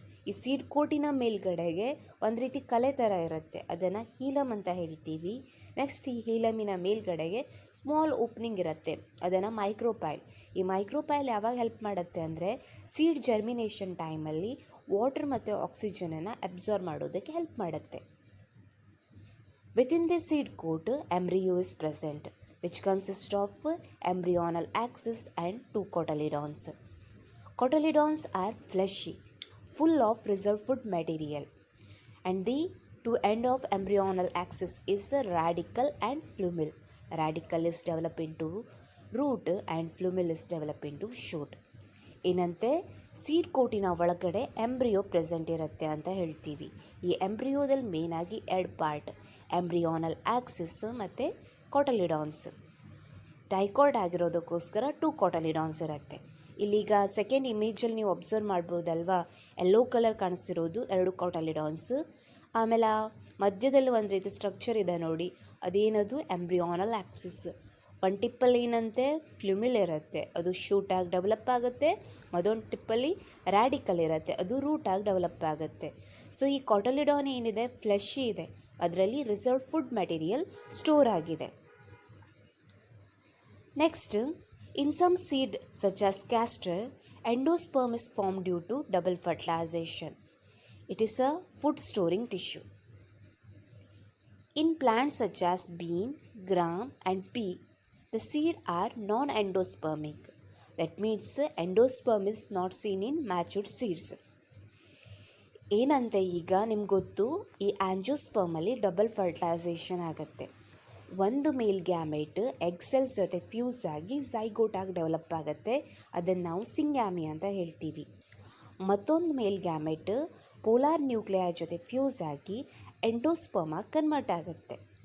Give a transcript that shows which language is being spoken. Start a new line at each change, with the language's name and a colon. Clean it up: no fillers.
Kannada: ಈ ಸೀಡ್ ಕೋಟಿನ ಮೇಲ್ಗಡೆಗೆ ಒಂದು ರೀತಿ ಕಲೆ ಥರ ಇರುತ್ತೆ, ಅದನ್ನು ಹೀಲಮ್ ಅಂತ ಹೇಳ್ತೀವಿ. ನೆಕ್ಸ್ಟ್ ಈ ಹೀಲಮಿನ ಮೇಲ್ಗಡೆಗೆ ಸ್ಮಾಲ್ ಓಪನಿಂಗ್ ಇರುತ್ತೆ, ಅದನ್ನು ಮೈಕ್ರೋಪೈಲ್. ಈ ಮೈಕ್ರೋಪೈಲ್ ಯಾವಾಗ ಹೆಲ್ಪ್ ಮಾಡುತ್ತೆ ಅಂದರೆ ಸೀಡ್ ಜರ್ಮಿನೇಷನ್ ಟೈಮಲ್ಲಿ ವಾಟರ್ ಮತ್ತು ಆಕ್ಸಿಜನನ್ನು ಅಬ್ಸಾರ್ಬ್ ಮಾಡೋದಕ್ಕೆ ಹೆಲ್ಪ್ ಮಾಡುತ್ತೆ.
English: Within the seed coat, embryo is present, which consists of embryonal axis and 2 cotyledons. Cotyledons are fleshy, full of reserved food material, and the 2 end of embryonal axis is a radicle and flumule. Radicle is developed into root and flumule is developed into shoot.
Kannada: ಏನಂತೆ seed ಕೋಟಿನ ಒಳಗಡೆ embryo present ಇರುತ್ತೆ ಅಂತ ಹೇಳ್ತೀವಿ. ಈ ಎಂಬ್ರಿಯೋದಲ್ಲಿ ಮೇನಾಗಿ 2 part, ಎಂಬ್ರಿಯಾನಲ್ Axis ಮತ್ತು ಕೊಟಲಿಡಾನ್ಸ್. Dicot ಆಗಿರೋದಕ್ಕೋಸ್ಕರ 2 ಕೊಟಲಿಡಾನ್ಸ್ ಇರುತ್ತೆ. ಇಲ್ಲೀಗ second ಇಮೇಜಲ್ಲಿ ನೀವು ಅಬ್ಸರ್ವ್ ಮಾಡ್ಬೋದಲ್ವಾ, ಯೆಲ್ಲೋ ಕಲರ್ ಕಾಣಿಸ್ತಿರೋದು 2 ಕೊಟಲಿಡಾನ್ಸ್. ಆಮೇಲೆ ಮಧ್ಯದಲ್ಲಿ ಒಂದು ರೀತಿ ಸ್ಟ್ರಕ್ಚರ್ ಇದೆ ನೋಡಿ, ಅದೇನದು ಎಂಬ್ರಿಯಾನಲ್ ಆಕ್ಸಿಸ್. ಒಂದು ಟಿಪ್ಪಲ್ಲಿ ಏನಂತೆ ಫ್ಲುಮಿಲ್ ಇರುತ್ತೆ, ಅದು ಶೂಟಾಗಿ ಡೆವಲಪ್ ಆಗುತ್ತೆ. ಮತ್ತೊಂದು ಟಿಪ್ಪಲ್ಲಿ ರ್ಯಾಡಿಕಲ್ ಇರುತ್ತೆ, ಅದು ರೂಟಾಗಿ ಡೆವಲಪ್ ಆಗುತ್ತೆ. ಸೊ ಈ ಕೊಟಲಿಡಾನ್ ಏನಿದೆ ಫ್ಲೆಶಿ ಇದೆ, ಅದರಲ್ಲಿ ರಿಸರ್ವ್ ಫುಡ್ ಮೆಟೀರಿಯಲ್ ಸ್ಟೋರ್ ಆಗಿದೆ.
English: Next, in some seed such as castor, endosperm is form due to double fertilisation. It is a food storing tissue. In plants such as bean, gram and pea, the seed are non-endospermic. That means endosperm is not seen in matured seeds.
Kannada: ಏನಂತೆ ಈಗ ನಿಮ್ಗೆ ಗೊತ್ತು, ಈ ಆಂಜಿಯೋಸ್ಪರ್ಮಲ್ಲಿ double fertilisation ಆಗುತ್ತೆ. ಒಂದು ಮೇಲ್ gamete egg cells ಜೊತೆ fuse ಆಗಿ ಝೈಗೋಟಾಗಿ develop ಆಗುತ್ತೆ, ಅದನ್ನು ನಾವು ಸಿಂಗ್ಯಾಮಿ ಅಂತ ಹೇಳ್ತೀವಿ. ಮತ್ತೊಂದು ಮೇಲ್ ಗ್ಯಾಮೆಟ್ ಪೋಲಾರ್ ನ್ಯೂಕ್ಲಿಯೈ ಜೊತೆ ಫ್ಯೂಸ್ ಆಗಿ ಎಂಡೋಸ್ಪರ್ಮ್ ಆಗಿ ಕನ್ವರ್ಟ್ ಆಗುತ್ತೆ.